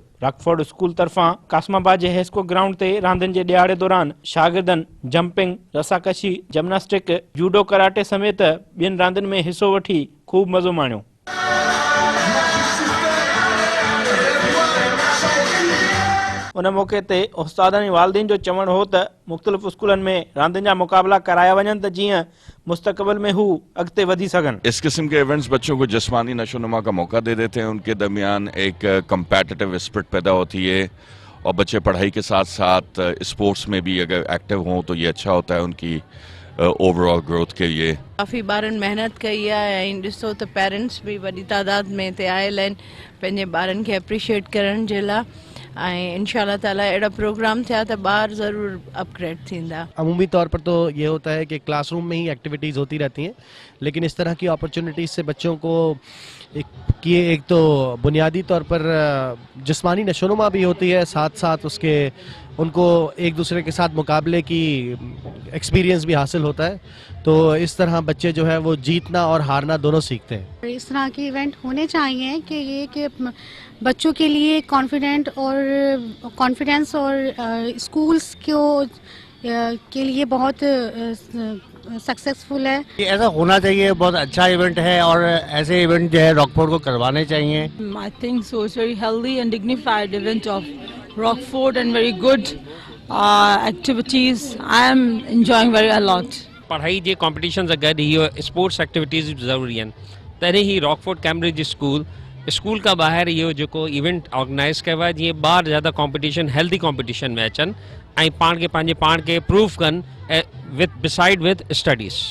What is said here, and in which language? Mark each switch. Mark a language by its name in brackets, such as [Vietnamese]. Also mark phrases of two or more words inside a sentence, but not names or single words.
[Sindhi] रॉकफोर्ड स्कूल तरफां कासमाबाद जे हेस्को ग्राउंड ते रांदियुनि जे ॾियारे दौरान शागिर्दनि जंपिंग, रसाकशी, जिम्नास्टिक, जूडो कराटे समेत ॿियनि रांदियुनि में हिसो वठी खूब मज़ो माणियो। उन मौके ते उस्तादनि ऐं वालिदीन जो चवणु हो त मुख़्तलिफ़ स्कूलनि में रांदियुनि जा मुक़ाबला कराया वञनि त जीअं मुस्तक़बिल में हू अॻिते वधी सघनि। [Urdu] اس قسم کے ایونٹس بچوں کو جسمانی نشوونما کا موقع دے دیتے ہیں، ان کے درمیان ایک [English] competitive spirit [Urdu] پیدا ہوتی ہے اور بچے پڑھائی کے ساتھ ساتھ اسپورٹس میں بھی اگر ایکٹو ہوں تو یہ اچھا ہوتا ہے ان کی [English] overall growth [Urdu] کے لیے. [Sindhi] काफ़ी ॿारनि महिनत कई आहे ऐं ॾिसो त पेरेंट्स बि वॾी तादाद में हिते आयल आहिनि पंहिंजे ॿारनि खे एप्रिशिएट करण जे लाइ ऐं [Arabic] إن شاء الله تعالى [Sindhi] अहिड़ा प्रोग्राम थिया त ॿार ज़रूर अपग्रेड थींदा। [Urdu] عمومی طور پر تو یہ ہوتا ہے کہ کلاس روم میں ہی ایکٹیویٹیز ہوتی رہتی ہیں، لیکن اس طرح کی اپورچونٹیز سے بچوں کو ایک تو بنیادی طور پر جسمانی نشوونما بھی ہوتی ہے، ساتھ ساتھ اس کے ان کو ایک دوسرے کے ساتھ مقابلے کی ایکسپیرینس بھی حاصل ہوتا ہے. تو اس طرح بچے جو ہے وہ جیتنا اور ہارنا دونوں سیکھتے ہیں. اس طرح کے ایونٹ ہونے چاہئیں کہ بچوں کے لیے کانفیڈنس اور اسکولز کے لیے بہت سکسیسفل ہے. ایسا ہونا چاہیے، بہت اچھا ایونٹ ہے اور ایسے ایونٹ جو ہے راک فورڈ کو کروانے چاہئیں. [English] I think so. It's very healthy and dignified event of Rockford and very good activities. I am enjoying very a lot. [Sindhi] पढ़ाई जे कॉम्पिटिशन सां गॾु इहो [English] sports activities [Sindhi] बि ज़रूरी आहिनि। तॾहिं ई रॉकफोर्ड कैम्ब्रिज स्कूल खां ॿाहिरि इहो जेको इवेंट ऑर्गेनाइज़ कयो आहे जीअं ॿार ज़्यादा कॉम्पिटिशन [English] healthy competition [Sindhi] में अचनि ऐं पंहिंजे पाण खे प्रूव कनि [English] with studies.